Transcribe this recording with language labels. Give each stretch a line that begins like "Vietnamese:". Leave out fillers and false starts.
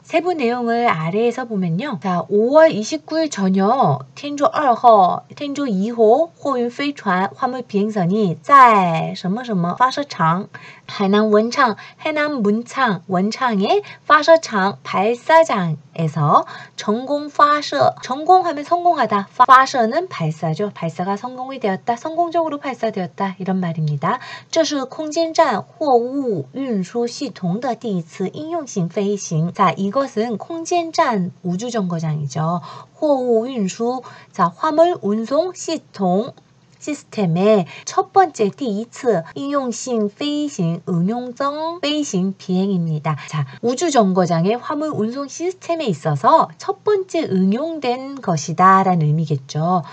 Korean: 세부 내용을 아래에서 보면요. 자, 5월 29일 저녁
Chinese: 天舟2号, 天舟2号货运飞船
Korean: 화물 비행선이
Chinese: 在什么什么发射场,
Korean: 해남 원창, 해남 문창, 원창의 发射场 발사장에서 전공 发射, 전공하면 성공하다, 发射는 발사죠. 발사가 성공이 되었다, 성공적으로 발사되었다 이런 말입니다.
Chinese: 这是空间站货物运输系统的第一次应用性飞行.
Korean: 자, 이것은 空间站 우주정거장이죠.
Chinese: 货物运输,
Korean: 자, 화물 운송 시스템, 시스템의 첫 번째
Chinese: 第一次 应用性飞行,
Korean: 응용성飞行 비행입니다. 자, 우주정거장의 화물 운송 시스템에 있어서 첫 번째 응용된 것이다 라는 의미겠죠.